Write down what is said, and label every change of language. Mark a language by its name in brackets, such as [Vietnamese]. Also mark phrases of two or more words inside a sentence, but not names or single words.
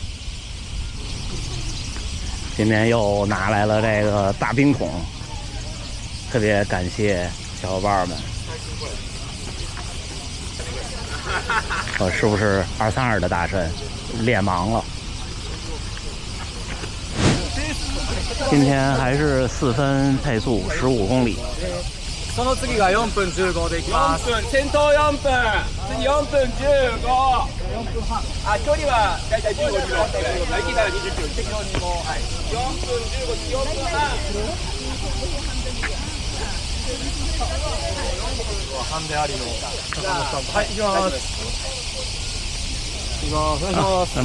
[Chinese] 今天又拿来了这个大冰桶，特别感谢小伙伴们。是不是232的大神练忙了？今天还是4分配速15公里。 [Japanese] その次が4分15でいきます。4分、先頭4分、次4分15。4分半。距離はだいたい15キロ。駅から20キロ。適当にもう、はい。4分15、4分半。ハンデありの坂本さん。はい、行きます。行きます。お願いします。